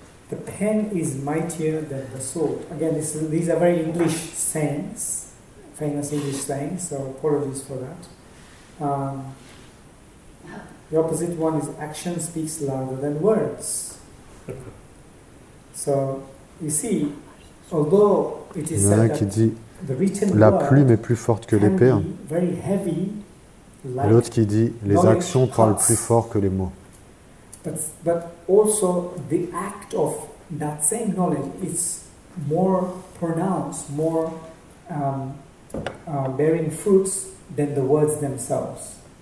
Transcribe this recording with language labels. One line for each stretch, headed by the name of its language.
English: The pen is mightier than the sword. Again, these are very English sayings, famous English sayings, so apologies for that. The opposite one is action speaks louder than words. So, you see, although it is said that
French: la plume est plus forte que l'épée, et l'autre qui dit les actions parlent plus fort que les mots.
English: But also the act of that same knowledge is more pronounced, more bearing fruits than the words themselves.